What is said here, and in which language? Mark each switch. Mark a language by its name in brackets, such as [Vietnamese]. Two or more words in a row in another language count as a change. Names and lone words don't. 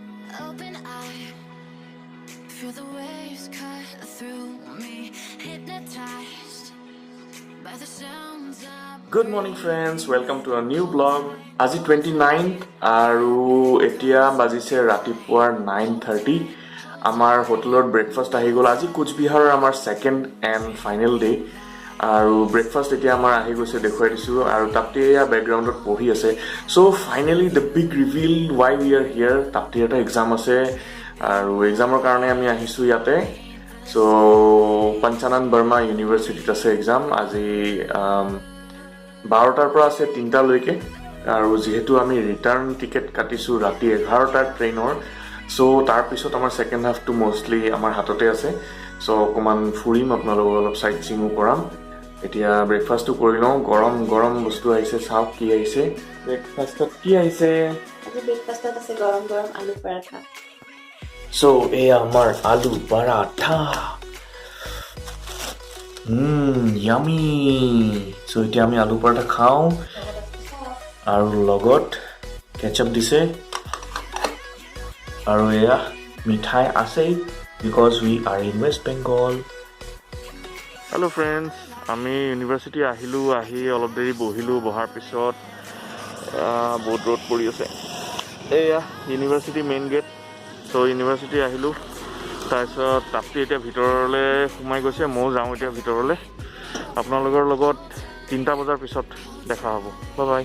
[English] open eye, feel the waves cut through me, hypnotized by the sounds of. Good morning friends, welcome to a new vlog. [Assamese] আজি 29 আৰু এতিয়া বাজিছে ৰাতিপুৱাৰ 9:30 আমাৰ হোটেলৰ ব্ৰেকফাষ্ট আহি গ'ল আজি কোচবিহাৰৰ আমাৰ [English] second and final day [Assamese] আৰু ব্ৰেকফাষ্ট এতিয়া আমাৰ আহি গৈছে দেখুৱাই দিছো আৰু তাতে বেকগ্ৰাউণ্ডত পঢ়ি আছে সো [English] finally the big reveal why we are here [Assamese] তাতে এটা এক্সাম আছে আৰু এক্সামৰ কাৰণে আমি আহিছো ইয়াতে সো পঞ্চানন বৰ্মা ইউনিভাৰ্চিটিত আছে এক্সাম আজি 12টাৰ পৰা আছে 3টা লৈকে আৰু যেহেতু আমি [English] return ticket [Assamese] কাটিছো ৰাতি 11টাৰ ট্ৰেইনৰ সো তাৰ পিছত আমাৰ [English] second half too [Assamese] মোস্টলি আমাৰ হাততে আছে সো অকমান ফুৰিম আপোনালোকক অলপ সাইট সিংও কৰাম এতিয়া ব্ৰেকফাষ্টটো কৰি লওঁ গৰম গৰম বস্তু আহিছে চাওক কি আহিছে ব্ৰেকফাষ্টত কি আহিছে আজি ব্ৰেকফাষ্টত আছে গৰম গৰম আলু পৰাঠা সো এই আমাৰ আলু পৰাঠা [English] yummy so [Assamese] এতিয়া আমি আলু পৰাঠা খাওঁ আৰু লগত কেচাপ দিছে আৰু এয়া মিঠাই আছে [English] because we are in West Bengal hello friends [Assamese] আমি ইউনিভাৰ্চিটি আহিলো আহি অলপ দেৰি বহিলো বহাৰ পিছত বহুত ৰ'দ পৰি আছে এয়া ইউনিভাৰ্চিটি [English] main gate [Assamese] সো ইউনিভাৰ্চিটি আহিলো তাৰপিছত তাপটি এতিয়া ভিতৰলৈ সোমাই গৈছে মই যাওঁ এতিয়া ভিতৰলৈ আপোনালোকৰ লগত 3টা বজাৰ পিছত দেখা হ'ব [English] bye bye